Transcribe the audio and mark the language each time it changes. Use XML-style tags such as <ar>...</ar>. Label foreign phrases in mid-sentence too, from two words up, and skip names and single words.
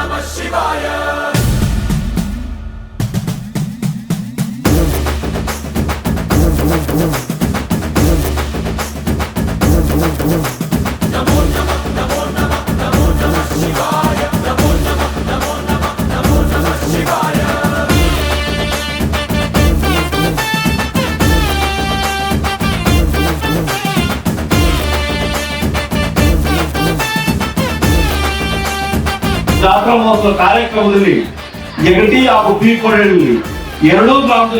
<sa>ಶಿವಾಯ. ನಮೋ ನಮಃ ನಮೋ ನಮಃ ನಮೋ ನಮಃ ಶಿವಾಯ. ನಮೋ ನಮಃ ನಮೋ ನಮಃ ನಮೋ ನಮಃ ಶಿವಾಯ.</sa> <kn>ಜಾತ್ರಾ ಮಹೋತ್ಸವ ಕಾರ್ಯಕ್ರಮದಲ್ಲಿ ಯಗಟಿ ಹಾಗೂ ಬೀಳ್ಕೊಡಲ್ಲಿ ಎರಡೂ ಗ್ರಾಮದಲ್ಲಿ</kn>